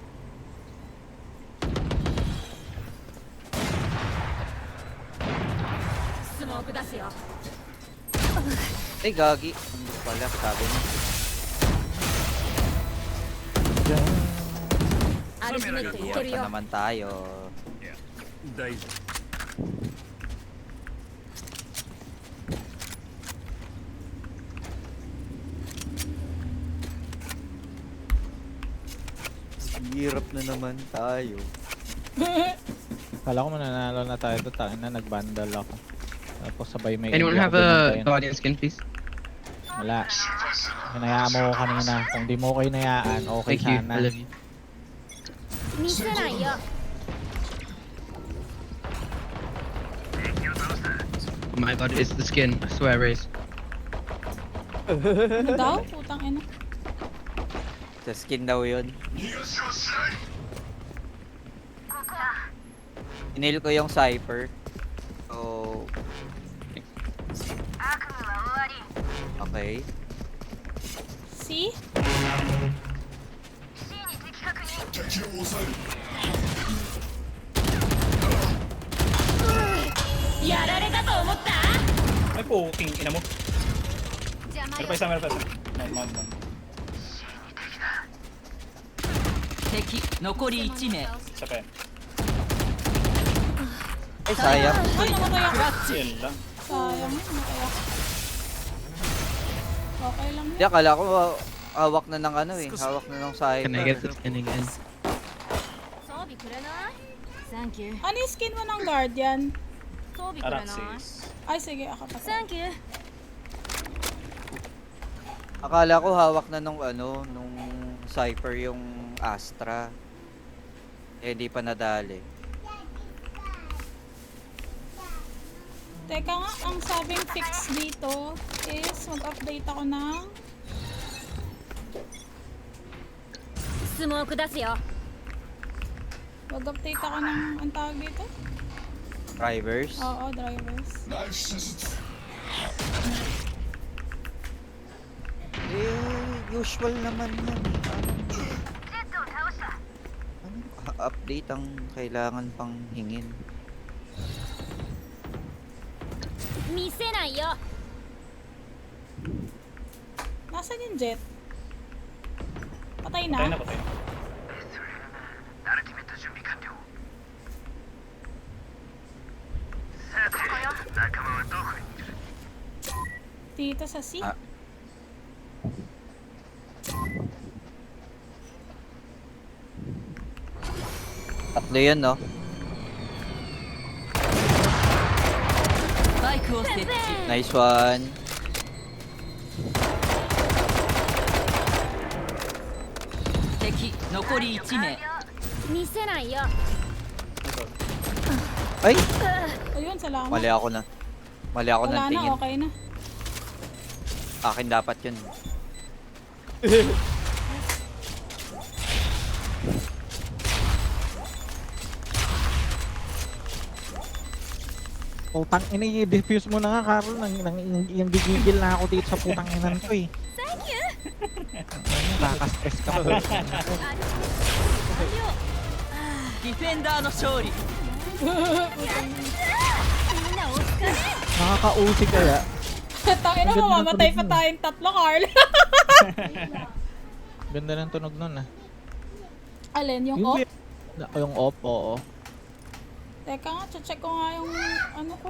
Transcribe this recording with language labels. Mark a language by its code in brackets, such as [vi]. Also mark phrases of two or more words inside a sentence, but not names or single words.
[ja] Smoke 出すよ [tl] Ay, gagi. Hindi pala, sabi niya. Diyan. [ja] アルティメットいけ [tl] Iyak [ja] る [tl] na [ja] よ [tl] naman tayo. Hirap na naman tayo. Kala ko mananalo na tayo doon. Tangin na, nagbandal ako. Tapos sabay may [en] Anyone [tl] hindi [en] have [tl] ako [en] a [tl] binantayan. [en] guardian skin, please? [tl] Wala. Hinayaan mo ko kanina. Kung di mo ko hinayaan, okay [en] Thank you. [tl] sana. [en] I love you. [ja] 見せないよ [en] Oh my god, it's the skin. I swear, Raze. [tl] Ano daw? Putang ina. Sa skin daw yun. Inil ko yung Cypher. [en] So... Okay. See? [tl] Ay po, king ina mo. [ja] 邪魔 [tl] Meron [ja] よ [tl] pa isa. Man. [ja] 敵残り1名 [tl] Isa pa yan. Ay, sayang. Ay, namatay ako. Yan lang. Sayang, namatay ako. Okay lang Hindi, yun. akala ko hawak na ng ano eh. Hawak na ng [en] Can I get [tl] Cypher. [en] the skin again? [ja] 装備くれない [en] Thank you [tl] Ano yung skin mo ng guardian? [ja] 装備くれない [tl] Araxis. Ay, sige, ako pa. [en] Thank you [tl] Akala ko hawak na nung ano, nung Cypher yung Astra. Eh, di pa nadali. Teka nga, ang sabing fix dito is mag-update ako ng [ja] スモーク出すよ [tl] mag-update ako ng ang tawag dito? Drivers. Oo, drivers. Eh, usual naman yan. Anong update ang kailangan pang hingin? [ja] 見せないよ [tl] Nasaan yung jet? Patay Patay na? na, patay na. Dito sa C? Ah. Tatlo yun, no? [ja] スパイクを設置 [en] Nice one. [ja] 敵残り1名見せないよ [tl] Ay! Ayun, salamat. Mali ako na. Mali ako Wala ng na, tingin. okay na. Akin dapat yun. Putang ina, i-defuse mo na nga, Carl. Yung gigigil na ako dito sa putang inan ko eh. Nakaka-stress ka pa. [ja] ディフェンダーの勝利 [tl] Nakaka-usi kaya. Tangin na, Ang ganda ng mamamatay tunog pa nun. tayong tatlo, Carl. Ganda ng tunog nun ah. Alin, yung off? Yung off, oo. Teka nga, check ko nga yung ano ko.